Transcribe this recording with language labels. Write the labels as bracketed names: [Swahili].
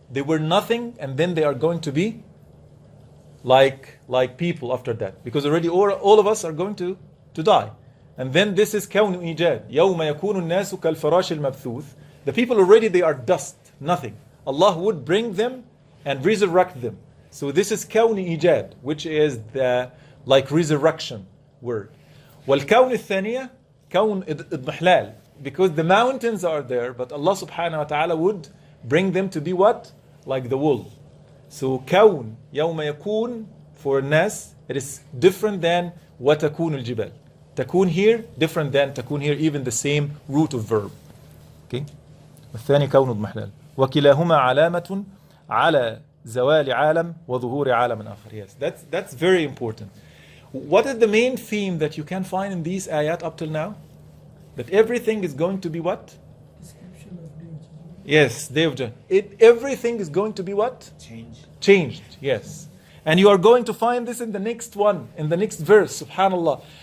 [English] They were nothing and then they are going to be like people after that, because already all of us are going to die. And then this is [Arabic] كون إيجاد يوم يكون الناس كالفراش المبثوث. [English] The people already, they are dust, nothing. Allah would bring them and resurrect them. So this is [Arabic] كون إيجاد, [English] which is the resurrection word. [Arabic] والكون الثانية كون إضمحلال, [English] because the mountains are there, but Allah subhanahu wa ta'ala would bring them to be what? Like the wool. So كون يوم يكون for الناس, it is different than [Arabic] وتكون الجبال. [English] تكون here different than تكون here, even the same root of verb. Okay? [Arabic] والثاني كون اضمحلال وكلاهما علامة على زوال عالم وظهور عالم آخر. [English] Yes, that's very important. What is the main theme that you can find in these ayat up till now? That everything is going to be what? Description of day of judgment. Yes, day of judgment. Everything is going to be what? Changed, yes. And you are going to find this in the next one, in the next verse, subhanallah.